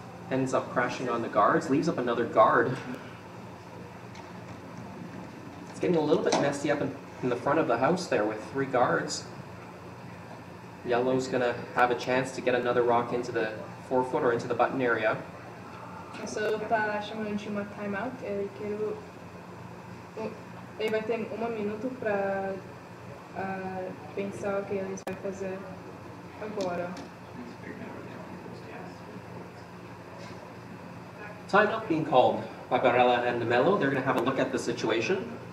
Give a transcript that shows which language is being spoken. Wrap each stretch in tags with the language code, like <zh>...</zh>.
<en>Ends up crashing on the guards, leaves up another guard. It's getting a little bit messy up in the front of the house there with 3 guards. Yellow's gonna have a chance to get another rock into the 4-foot or into the button area.</en> <pt>Isso está chamando de uma timeout. Ele vai ter 1 minuto para pensar o que eles vão fazer agora.</pt> <en>Timeout being called by Barella and Nemelo. They're going to have a look at the situation.</en>